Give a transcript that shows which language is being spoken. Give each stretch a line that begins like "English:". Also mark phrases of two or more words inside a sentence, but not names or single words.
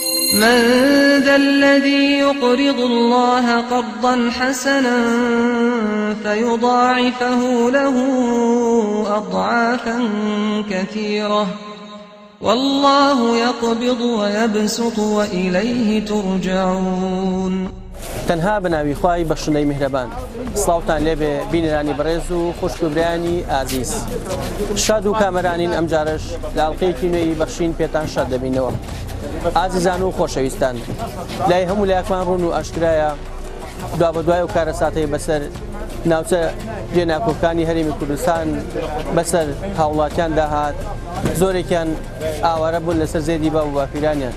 Arabic: من ذا الذي يقرض الله قرضا حسنا فيضاعفه له أضعافا كثيرة والله يقبض ويبسط وإليه ترجعون.
Central Kurdish: تەنها بەناوی خوای بەخشندەی میهرەبان. سڵاوتان لێبێ بینەرانی بەڕێز و خوشک و برایانی ئازیز. شاد و کامەرانین ئەم جارش لە ئاڵقەیەکی نوێی بەخشین پێتان شاد دەبینەوە. ئازیزان و خۆشەویستان، لای هەموو لایەکمان ڕوون و ئاشکرایە دوا بە دوای و کارەساتەی بەسەر ناوچە جێناکۆکانی هەرێمی کوردستان بەسەر هاوڵاتیان داهات، زۆرێکیان ئاوارە بوون لەسەر زێدی با و باپیرانیان.